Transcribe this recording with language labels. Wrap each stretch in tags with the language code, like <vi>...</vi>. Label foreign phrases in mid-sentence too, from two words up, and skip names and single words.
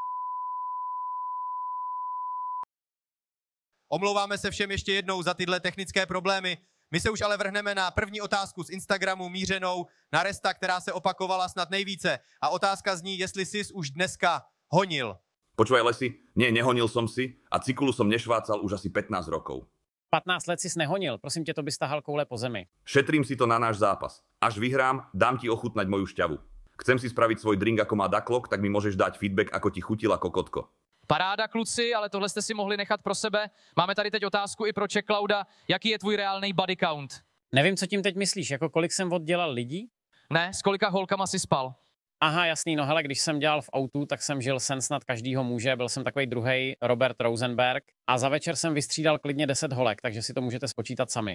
<cs>Omlouváme se všem ještě jednou za tyhle technické problémy. My se už ale vrhneme na první otázku z Instagramu mířenou na Resta, která se opakovala snad nejvíce. A otázka zní, jestli jsi už dneska honil.</cs> <sk>Počúvaj, Lesi, nie, nehonil som si a cikulu som nešvácal už asi 15 rokov.</sk> <cs>15 let jsi nehonil, prosím tě, to by stahal koule po zemi.</cs> <sk>Šetrím si to na náš zápas. Až vyhrám, dám ti ochutnať moju šťavu. Chcem si spraviť svoj drink ako má Daklok, tak mi môžeš dať feedback, ako ti chutila kokotko.</sk> <cs>Paráda, kluci, ale tohle jste si mohli nechat pro sebe. Máme tady teď otázku i pro Czech Clouda. Jaký je tvůj reálný</cs> <en>body count?</en> <cs>Nevím, co tím teď myslíš, jako kolik jsem oddělal lidí? Ne, s kolika holkama si spal? Aha, jasný, no hele, když jsem dělal v autu, tak jsem žil sen snad každýho muže, byl jsem takový druhý Robert Rosenberg a za večer jsem vystřídal klidně 10 holek, takže si to můžete spočítat sami.</cs>